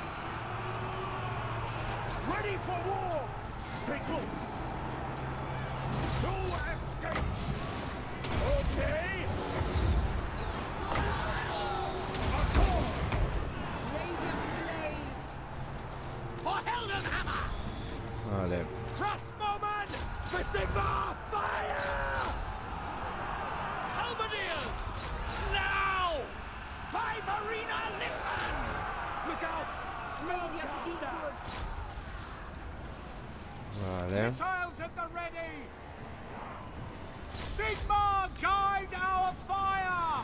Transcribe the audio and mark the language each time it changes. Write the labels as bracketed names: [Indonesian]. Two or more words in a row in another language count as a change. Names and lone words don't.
[English] Ready for war! Stay close! No escape! Okay! Accord! Lady of the Glade. For Heldenhammer! Vale. Crossbowman! For Sigma! Fire! Halberdiers! Now! My Marina, listen! Look out! Lady of the Deep Wood. Vale. Missiles at the ready! Sigma, guide our fire!